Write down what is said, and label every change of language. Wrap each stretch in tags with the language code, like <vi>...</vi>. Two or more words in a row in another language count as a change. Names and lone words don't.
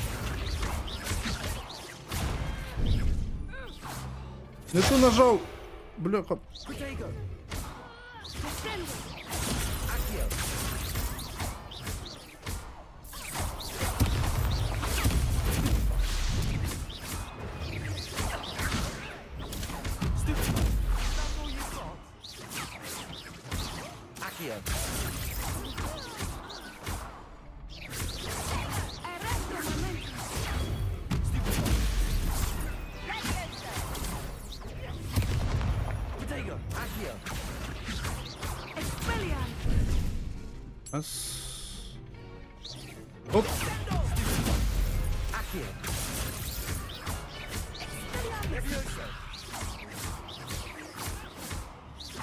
<uk>Не то нажав. Бляха.</uk> <la>Protego. Accio. Accio. Protego. Accio.</la> <uk>Раз. Оп.</uk> <la>Accio. Levioso.</la>